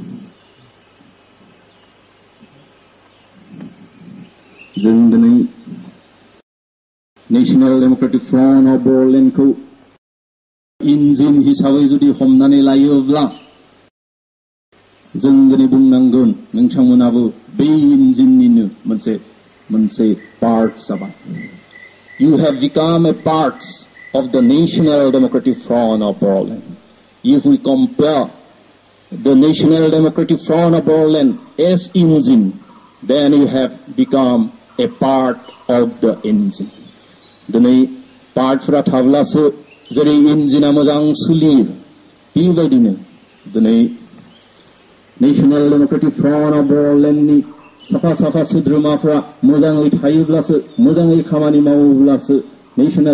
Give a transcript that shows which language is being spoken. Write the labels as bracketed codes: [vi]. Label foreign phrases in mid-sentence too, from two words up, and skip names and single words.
[brx] जों दिनै नेशनेल डेमोक्रेटिक फ्रन्ट अफ बर'लेण्डखौ इन्जिन हिसाबै जुदि हमनानै लायोब्ला जों दिनै बुंनांगोन नोंथांमोनाबो बे इन्जिननिनो मोनसे पार्ट जाबाय [en] You have become a part of the National Democratic Front of Boroland. If we compare the National Democratic Front of Boroland as engine, then you have become a part of the engine. [brx] दिनै पार्टफोरा थाब्लासो जेरै इन्जिना मोजां सोलियो बेबायदिनो दिनै नेशनेल डेमोक्रेटिक फ्रन्ट अफ बर'लेण्डनि साफा सोद्रोमाफ्रा मोजाङै थायोब्लासो मोजाङै खामानि मावोब्लासो नेशनेल